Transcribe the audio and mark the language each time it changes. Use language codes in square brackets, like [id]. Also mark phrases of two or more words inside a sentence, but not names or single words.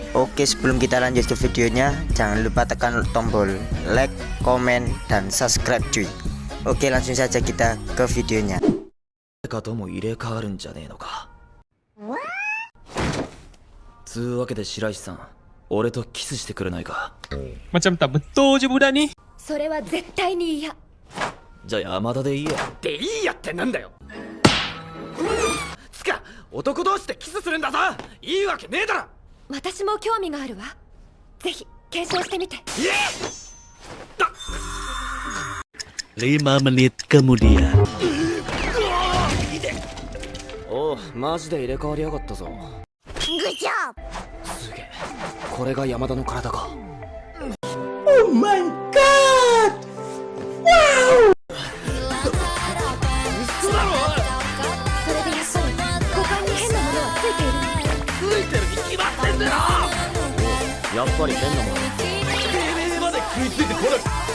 [id] Oke, sebelum kita lanjut ke videonya, jangan lupa tekan tombol like, komen, dan subscribe cuy. Oke, langsung saja kita ke videonya. [ms] Macam tak betul je budak ni. [ja] それは絶対に嫌。じゃあ山田でいいや。でいいやってなんだよ。つか男同士でキスするんだぞ。いいわけねえだろ。私も興味があるわ。ぜひ検証してみて。 [id] 5 menit kemudian. [ja] おう、マジで入れ替わりやがったぞ。グッジョブ。すげえ。これが山田の体か。 [en] Oh my god! Wow! [ja] 嘘だろ。それでやっぱり股間に変なものはついている。ついてるに決まってんだろ。やっぱり変なもの。てめえまで食いついてこなくて